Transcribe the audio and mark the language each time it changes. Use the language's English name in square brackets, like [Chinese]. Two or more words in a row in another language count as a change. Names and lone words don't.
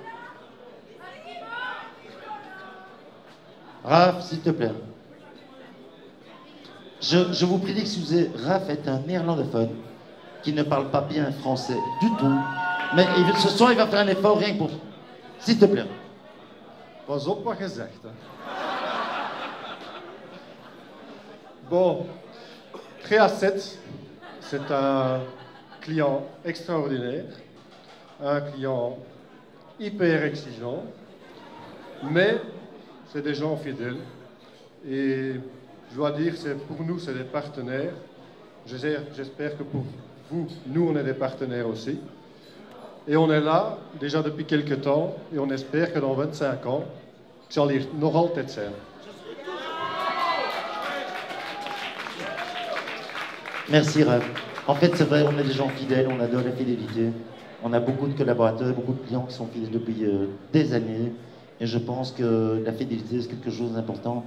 [French] Raph, s'il te plaît. Je vous prie d'excuser, Raph est un néerlandophone qui ne parle pas bien français du tout. Mais ce soir, il va faire un effort rien que pour... S'il te plaît. [Dutch] Pas op wat je zegt, hè. [French] Bon, Créa7, c'est un client extraordinaire, un client hyper exigeant, mais c'est des gens fidèles. Et je dois dire, pour nous, c'est des partenaires. J'espère que pour vous, nous, on est des partenaires aussi. Et on est là, déjà depuis quelques temps, et on espère que dans 25 ans, [Dutch] ik zal hier nog altijd zijn. [French] Merci Raph. En fait, c'est vrai, on est des gens fidèles, on adore la fidélité. On a beaucoup de collaborateurs, beaucoup de clients qui sont fidèles depuis des années. Et je pense que la fidélité, c'est quelque chose d'important.